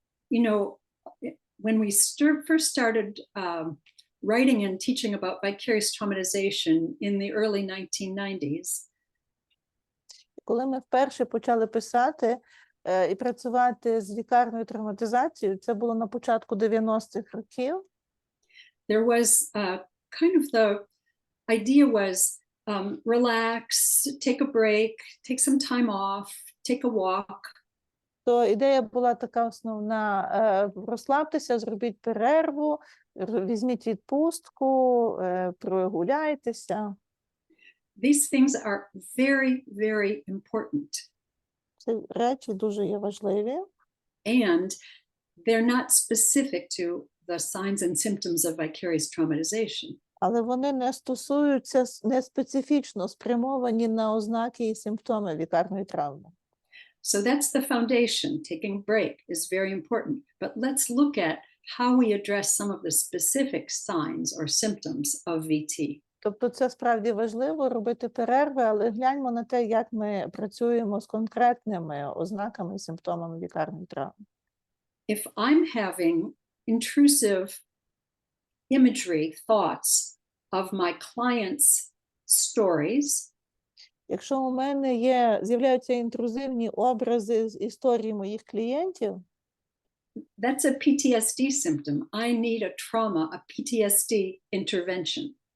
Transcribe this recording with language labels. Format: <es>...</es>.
<en>You know, when we first started writing and teaching about vicarious traumatization in the early 1990s,</en> <uk>Коли ми вперше почали писати і працювати з вікарною травматизацією, це було на початку 90-х років,</uk> <en>there was kind of the idea was relax, take a break, take some time off, take a walk.</en> <uk>то ідея була така основна: розслабтеся, зробіть перерву, візьміть відпустку, прогуляйтеся.</uk> <en>These things are very, very important.</en> <uk>Ці речі дуже є важливі.</uk> <en>And they're not specific to the signs and symptoms of vicarious traumatization.</en> <uk>Але вони не стосуються, не специфічно спрямовані на ознаки і симптоми вікарної травми.</uk> <en>So that's the foundation. Taking a break is very important. But let's look at how we address some of the specific signs or symptoms of VT.</en> <uk>Тобто це справді важливо робити перерви, але гляньмо на те, як ми працюємо з конкретними ознаками і симптомами вікарної травми.</uk> <en>If I'm having intrusive imagery, thoughts of my clients' stories,</en> <uk>Якщо у мене з'являються інтрузивні образи з історії моїх клієнтів,</uk> <en>that's a PTSD symptom. I need a trauma, a PTSD intervention.</en>